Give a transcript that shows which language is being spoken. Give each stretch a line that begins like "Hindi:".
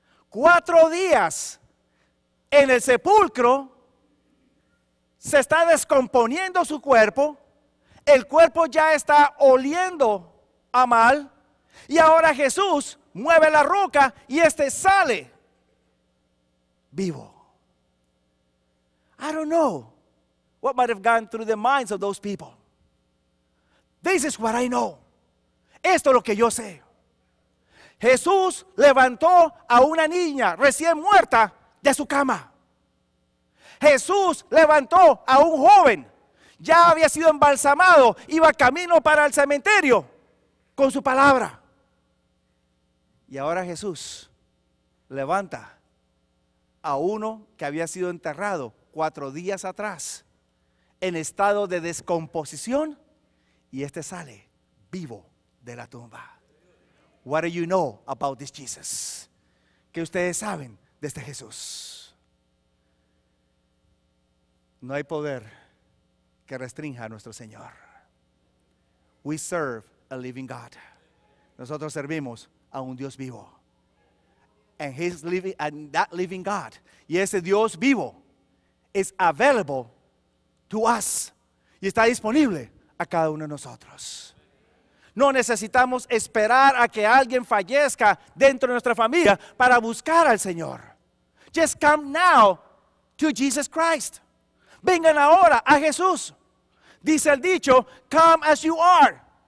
Spanish: 4 días en el sepulcro, se está descomponiendo su cuerpo, el cuerpo ya está oliendo a mal, y ahora Jesús mueve la roca y sale vivo.
English: I don't know what might have gone through the minds of those people. This is what I know.
Spanish: Esto es lo que yo sé. Jesús levantó a una niña recién muerta de su cama. Jesús levantó a un joven ya había sido embalsamado, iba camino para el cementerio con su palabra. Y ahora Jesús levanta a uno que había sido enterrado 4 días atrás en estado de descomposición, y este sale vivo de la tumba.
English: What do you know about this Jesus?
Spanish: ¿Qué ustedes saben de este Jesús? No hay poder que restrinja a nuestro Señor.
English: We serve a living God.
Spanish: Nosotros servimos a un Dios vivo.
English: And that living God,
Spanish: y ese Dios vivo,
English: is available to us.
Spanish: Y está disponible a cada uno de nosotros. No necesitamos esperar a que alguien fallezca dentro de nuestra familia para buscar al Señor.
English: Just come now to Jesus Christ.
Spanish: Vengan ahora a Jesús. Dice el dicho,
English: come as you are.